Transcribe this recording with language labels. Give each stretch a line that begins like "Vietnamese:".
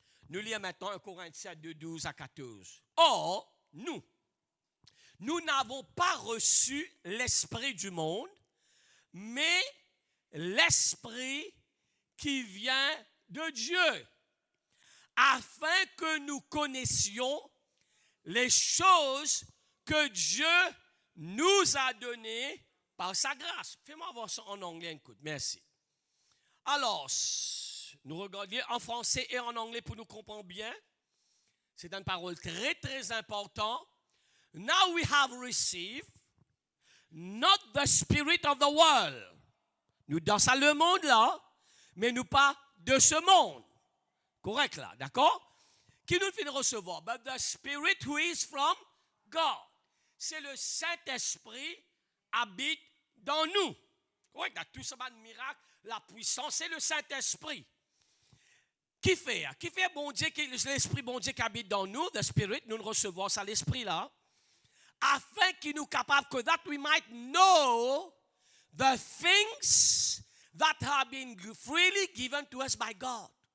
French: Nous lisons maintenant 1 Corinthiens 2, 12 à 14. Or, nous n'avons pas reçu l'esprit du monde, mais l'esprit qui vient de Dieu, afin que nous connaissions les choses que Dieu nous a données par sa grâce. Fais-moi voir ça en anglais, écoute, merci. Alors, nous regardons en français et en anglais pour nous comprendre bien. C'est une parole très, très importante.
English: Now we have received not the spirit of the world.
French: Nous dans ça le monde là, mais nous pas de ce monde. Correct là, d'accord? Qui nous fait recevoir?
English: But the spirit who is from God.
French: C'est le Saint-Esprit habite dans nous. Correct? Tout ça, le miracle, la puissance, c'est le Saint-Esprit. Qui fait bon Dieu, l'Esprit bon Dieu qui habite dans nous,
English: the Spirit,
French: nous recevons ça, l'Esprit là, afin qu'il nous capable que
English: that we might know the things that have been freely given to us by God.